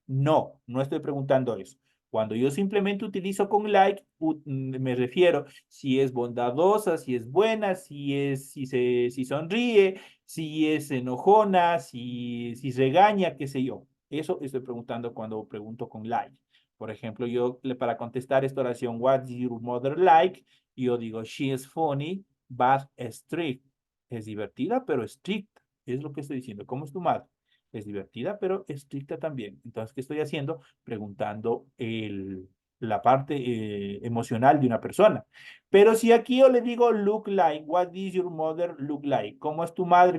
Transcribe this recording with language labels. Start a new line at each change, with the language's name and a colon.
Spanish: No, no estoy preguntando eso. Cuando yo simplemente utilizo con like, me refiero si es bondadosa, si es buena, si sonríe, si es enojona, si regaña, qué sé yo. Eso estoy preguntando cuando pregunto con like. Por ejemplo, para contestar esta oración,
English: what's your mother like?
Spanish: Yo digo,
English: she is funny, but strict.
Spanish: Es divertida, pero estricta. Es lo que estoy diciendo. ¿Cómo es tu madre? Es divertida, pero estricta también. Entonces, ¿qué estoy haciendo? Preguntando la parte emocional de una persona. Pero si aquí yo le digo look like,
English: what does your mother look like?
Spanish: ¿Cómo es tu madre?